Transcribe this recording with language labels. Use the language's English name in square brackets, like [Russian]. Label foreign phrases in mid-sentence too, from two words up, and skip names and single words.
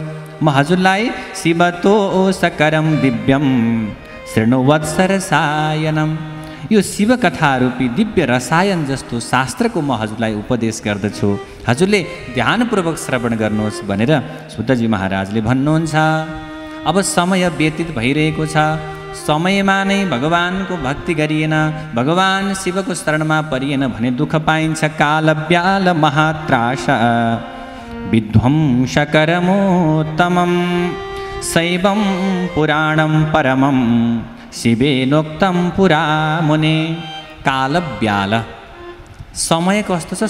[Nepali] म हजुरलाई [Sanskrit] शिवतोषकरं दिव्यम शृणुवत्सर सायनम, [Nepali] यो शिवकथा रूपी दिव्य रसायन जस्तो शास्त्रको म हजुरलाई उपदेश गर्दछु, हजुरले ध्यानपूर्वक श्रवण गर्नुहोस् भनेर सुतजी महाराजले भन्नुहुन्छ। अब समय व्यतीत भइरहेको छ, समयमा नै भगवानको भक्ति गरिएन, भगवान शिवको शरणमा परिएन भने दुःख पाइन्छ। [Sanskrit] कालव्याल महात्राश विध्वंसकरमोत्तमं शैवं पुराणं परमं शिवेनोक्तं पुरा मुने। [Nepali] कालव्याल समय कस्तो छ,